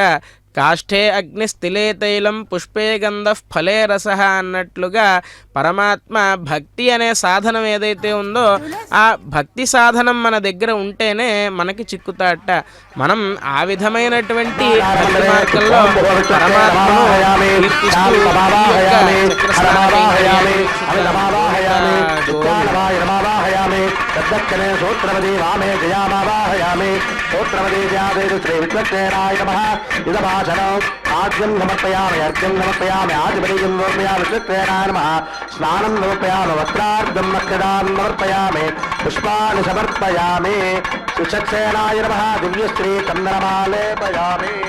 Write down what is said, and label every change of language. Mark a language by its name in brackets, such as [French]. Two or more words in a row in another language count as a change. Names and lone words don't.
[Sanskrit] కాష్ఠే అగ్ని స్థిలే తైలం పుష్పే గంధ ఫలే రస [Telugu] అన్నట్లుగా పరమాత్మ భక్తి అనే సాధనం ఏదైతే ఉందో ఆ భక్తి సాధనం మన దగ్గర ఉంటేనే మనకి చిక్కుతాట. మనం ఆ విధమైనటువంటి భక్తి మార్గంలో పరమాత్మను కీర్తిస్తూ [Sanskrit] तद्दक्षिणे सूत्रवती वामे जयामावाहयामि सूत्रवती जयादेव श्री विश्वक्सेनाय नमः इदभाषणौ आद्यं समर्पयामि अर्घ्यं समर्पयामि आदिपरिजं समर्पयामि विश्वक्सेनाय नमः स्नानं समर्पयामि वस्त्रार्घ्यं मक्षदां समर्पयामि पुष्पाणि समर्पयामि विश्वक्सेनाय नमः दिव्यश्री चन्दनमालेपयामि